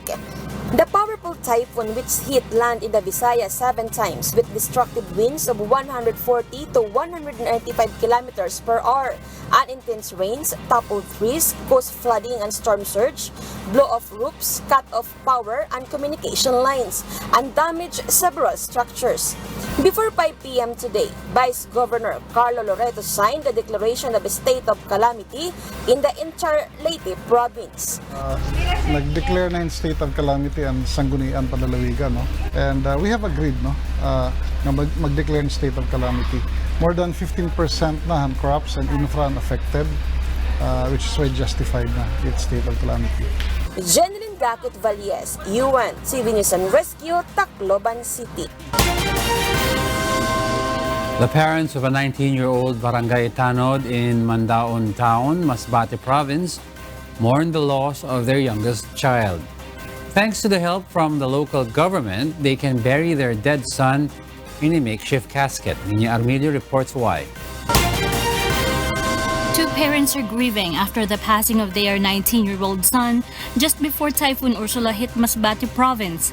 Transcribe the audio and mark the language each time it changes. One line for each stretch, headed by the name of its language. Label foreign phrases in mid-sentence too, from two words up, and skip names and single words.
English: The powerful typhoon which hit land in the Visayas 7 times with destructive winds of 140 to 195 kilometers per hour, and intense rains toppled trees, caused flooding and storm surge, blow off roofs, cut off power and communication lines, and damaged several structures. Before 5 p.m. today, Vice Governor Carlo Loreto signed the declaration of a state of calamity in the entire Leyte province.
Filipino: Nag-declare na
English: in state of calamity
Filipino: ang Sangguniang Panlalawigan, no?
English: And we have agreed, no,
Filipino: na mag-declare
English: in state of calamity. More than 15% na hand crops and infra affected, which is why justified na its state of calamity. Jeneline Gakut Valles, UNTV News and Rescue, Tacloban City. The parents of a 19-year-old barangay tanod in Mandaon Town, Masbate Province, mourn the loss of their youngest child. Thanks to the help from the local government, they can bury their dead son in a makeshift casket. Niña Armilio reports why. Two parents are grieving after the passing of their 19-year-old son just before Typhoon Ursula hit Masbate Province.